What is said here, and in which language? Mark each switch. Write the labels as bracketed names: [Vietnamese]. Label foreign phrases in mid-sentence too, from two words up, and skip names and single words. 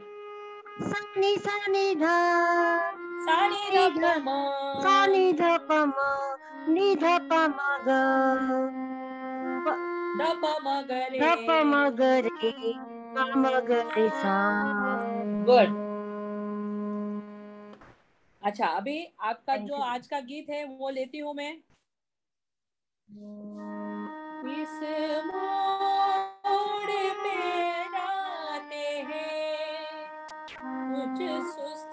[Hindi] सा नि ध सा नि ध प म सा नि ध प म प म ग ध प म ग रे ध प म ग रे ग म ग रे सा। गुड। अच्छा, अभी आपका जो आज का गीत है वो लेती हूँ मैं। इस मोड़ पे आते हैं कुछ सुस्त